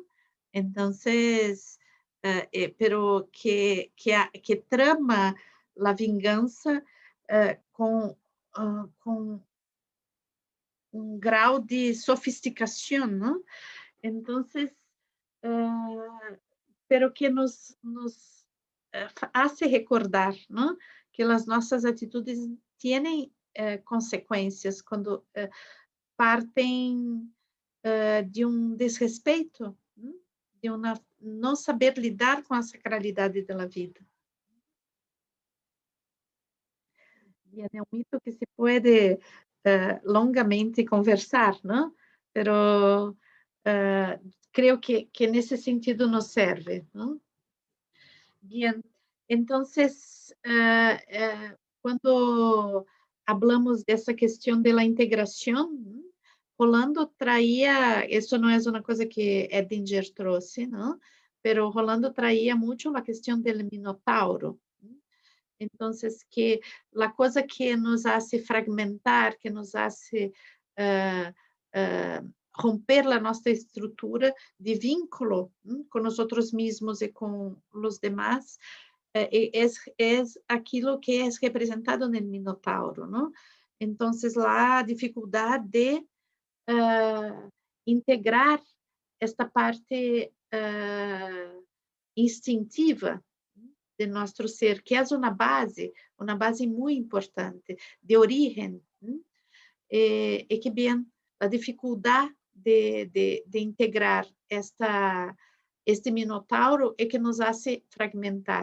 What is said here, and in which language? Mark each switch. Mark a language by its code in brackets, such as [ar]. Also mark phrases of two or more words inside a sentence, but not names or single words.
[es] Entonces, pero que trama la venganza con un grado de sofisticación, ¿no? Entonces, pero que nos hace recordar, ¿no? Que las nuestras actitudes tienen consecuencias cuando [pt] partem de um desrespeito, de uma não saber lidar com a sacralidade da vida. E é um mito que se pode longamente conversar, não? [es] Pero creo que [pt] nesse sentido nos serve, não? [es] Bien, entonces, cuando hablamos de esa cuestión de la integración, Rolando traía, eso no es una cosa que Edinger trouxe, ¿no? Pero Rolando traía mucho la cuestión del Minotauro. ¿No? Entonces, que la cosa que nos hace fragmentar, que nos hace romper [pt] a nossa estrutura de vínculo com nós mesmos e com os demás, é aquilo que é representado no Minotauro, não? Então, lá a dificuldade de integrar esta parte instintiva de nosso ser, que é uma base muito importante, de origem, e que bem, a dificuldade de integrar este minotauro é que [es] nos hace fragmentar.